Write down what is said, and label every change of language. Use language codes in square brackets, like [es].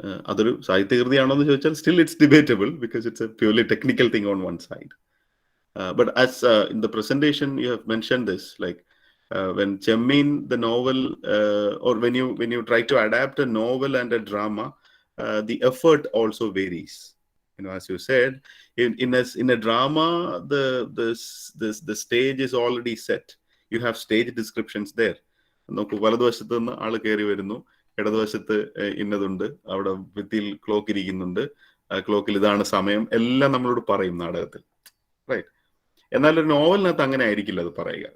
[ml] അതൊരു സാഹിത്യകൃതിയാണോ എന്ന് ചോദിച്ചാൽ [en] Still it's debatable, because it's a purely technical thing on one side. But as in the presentation you have mentioned this, like when Chemmin, the novel, or when you try to adapt a novel and a drama, the effort also varies. As you said, in a drama, the stage is already set. You have stage descriptions there. [ml] നമുക്ക് വലതുവശത്ത് നിന്ന് ആള് കയറി വരുന്നു, ഇടതുവശത്ത് ഇന്നതുണ്ട്, അവിടെ ഭിത്തിയിൽ clock ഇരിക്കുന്നുണ്ട്, ക്ലോക്കിൽ ഇതാണ് സമയം, എല്ലാം നമ്മളോട് പറയും നാടകത്തിൽ, റൈറ്റ്? എന്നാൽ ഒരു നോവലിനകത്ത് അങ്ങനെ ആയിരിക്കില്ല അത് പറയുക.